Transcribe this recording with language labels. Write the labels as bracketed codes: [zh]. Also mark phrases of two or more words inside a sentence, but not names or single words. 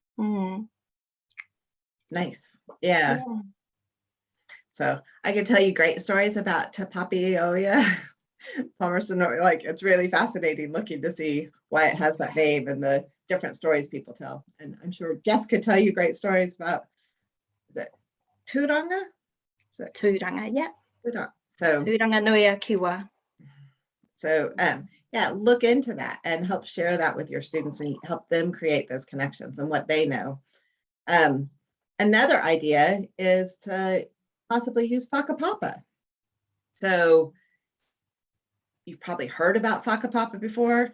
[en] Nice. Yeah. So I can tell you great stories about Te Papi Oia, Palmerston, like it's really fascinating looking to see why it has that name and the different stories people tell. And I'm sure Jess could tell you great stories about, is it Turanga? Tūranga, yeah. So Tūranga nui a kiwa. So yeah, look into that and help share that with your students and help them create those connections and what they know. Another idea is to possibly use whakapapa. So you've probably heard about whakapapa before.